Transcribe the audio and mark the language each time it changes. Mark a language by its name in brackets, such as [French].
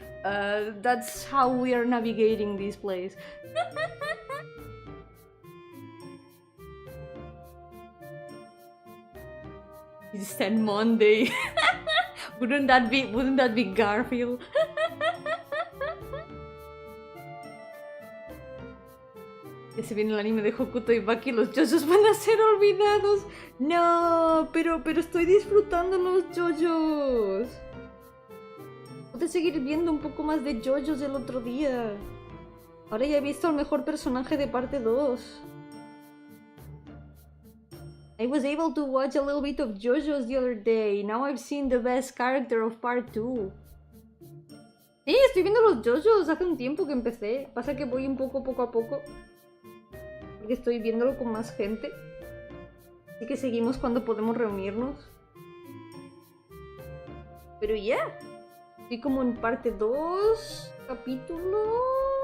[English] That's how we are navigating this place. It's Stand Monday. Wouldn't that be Garfield? [Spanish] Ya se viene el anime de Hokuto y Baki, los JoJo's van a ser olvidados. No, pero estoy disfrutando los JoJo's. Pude seguir viendo un poco más de JoJo's el otro día. Ahora ya he visto al mejor personaje de parte 2. [English] I was able to watch a little bit of JoJo's the other day. Now I've seen the best character of part 2. [Spanish] Sí, estoy viendo los JoJo's hace un tiempo que empecé. Pasa que voy un poco a poco. Porque estoy viéndolo con más gente. Así que seguimos cuando podemos reunirnos. Pero ya. Estoy como en parte 2. Capítulo